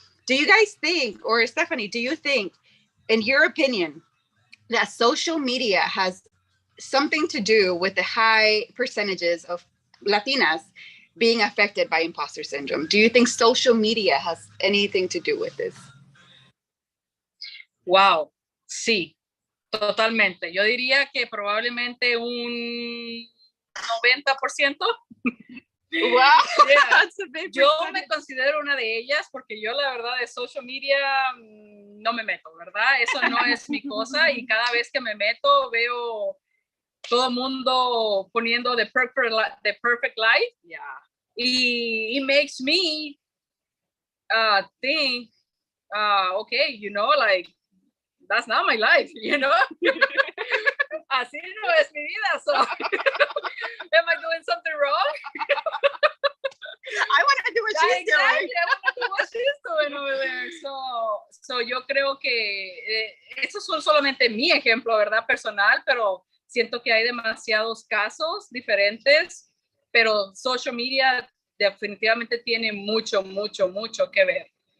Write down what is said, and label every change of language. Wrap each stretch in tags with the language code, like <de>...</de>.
<en>Do you guys think, or Stephanie, do you think, in your opinion, that social media has something to do with the high percentages of Latinas being affected by imposter syndrome? Do you think social media has anything to do with this?</en> <es>Wow, sí. Totalmente. Yo diría que probablemente un 90%.</es> <en>Wow. Yeah.</en> <es>Yo me considero una de ellas porque yo la verdad de social media no me meto, ¿verdad? Eso no es mi cosa, y cada vez que me meto veo todo el mundo poniendo</es> <en>the perfect life. Yeah. Y it makes me think, okay, you know, like, that's not my life, you know?</en> <es>Así no es mi vida,</es> <en>so am I doing something wrong? I want to do what she's doing. I want to do what she's doing over there.</en> <es>So yo creo que esos son solamente mi ejemplo, ¿verdad? Personal, pero siento que hay demasiados casos diferentes, pero social media definitivamente tiene mucho que ver.</es>